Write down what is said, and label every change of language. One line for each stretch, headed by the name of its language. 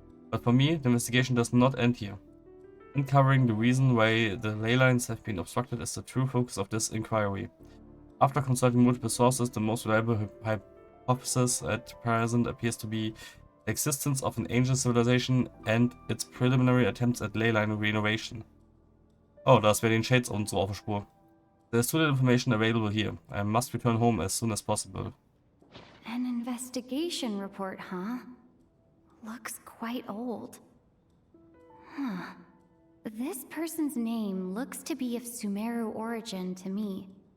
English: But for me, the investigation does not end here. Uncovering the reason why the ley lines have been obstructed is the true focus of this inquiry. After consulting multiple sources, the most reliable hypothesis at present appears to be the existence of an ancient civilization and its preliminary attempts at ley line renovation.
German: Oh, da ist wer den Shades und so auf der Spur.
English: There's too little information available here. I must return home as soon as possible. An investigation report, huh? Looks quite old. Huh. This person's name looks to be of Sumeru origin to me.